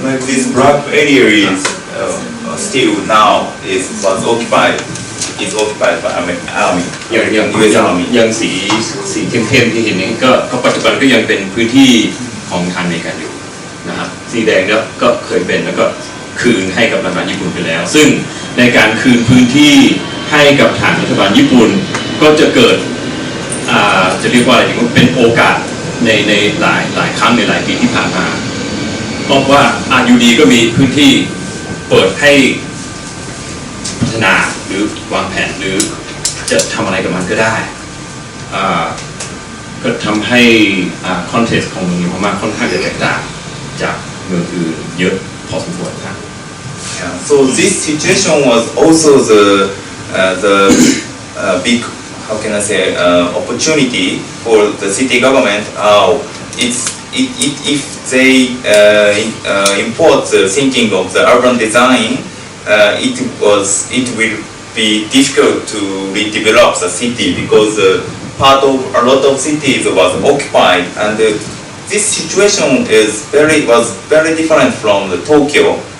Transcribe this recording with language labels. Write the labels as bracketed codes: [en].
[en] this black area is still now was occupied is occupied by army. [th] อย่าง [en] US army. [th] อย่างสีเข้มๆที่เห็นนี้ก็ปัจจุบันก็ยังเป็นพื้นที่ของทางอเมริกันอยู่นะครับสีแดงแล้วก็เคยเป็นแล้วก็คืนให้กับรัฐบาลญี่ปุ่นไปแล้ว ซึ่งในการคืนพื้นที่ให้กับทางรัฐบาลญี่ปุ่นก็จะเกิดจะเรียกว่าอะไรดีว่าเป็นโอกาสในหลายครั้งในหลายปีที่ผ่านมาเพราะว่าอยู่ดีก็มีพื้นที่เปิดให้ พัฒนาหรือวางแผนหรือจะทำอะไรกับมันก็ได้ก็ทำให้คอนเทกซ์ของเมืองโยโกฮาม่าค่อนข้างจะแตกต่างจากเมืองอื่นเยอะพอสมควรครับ [en] Yeah. So this situation was also the big, how can I say, opportunity for the city government. If they import the thinking of the urban design, it will be difficult to redevelop the city because a lot of cities was occupied, and this situation was very different from the Tokyo.